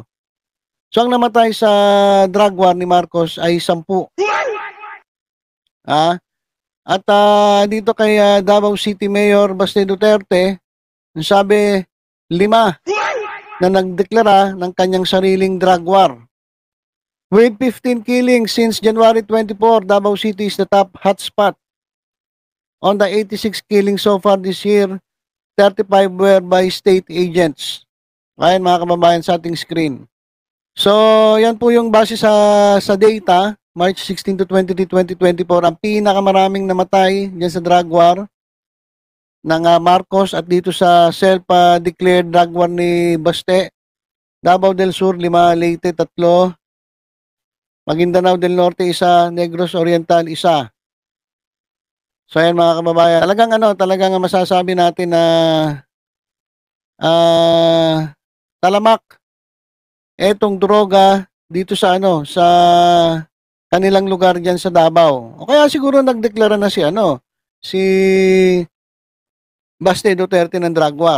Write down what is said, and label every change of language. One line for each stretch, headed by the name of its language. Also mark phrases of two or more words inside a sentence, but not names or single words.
Filipino: So, ang namatay sa
English: drug war
Filipino: ni Marcos ay 10. At dito kay Davao City Mayor Baste Duterte, sabi 5 na nagdeklara ng kanyang sariling
English: drug war. With 15 killings since January 24, Davao City is the top hotspot. On the 86 killings so far this year, 35 were by state agents.
Filipino: Ayan mga kababayan sa ating screen. So, yan po yung base sa data. March 16 to 23, 2024, ang pinakamaraming namatay dyan sa
English: drug war
Filipino: ng Marcos at dito sa
English: self-declared drug war
Filipino: ni Baste. Davao del Sur, 5, Leyte, 3, Maguindanao del Norte, 1, Negros Oriental, 1. So ayan mga kababayan, talagang masasabi natin na talamak etong droga dito sa sa kanilang lugar diyan sa Davao. O kaya siguro nagdeklara na si Baste Duterte ng
English: drug war.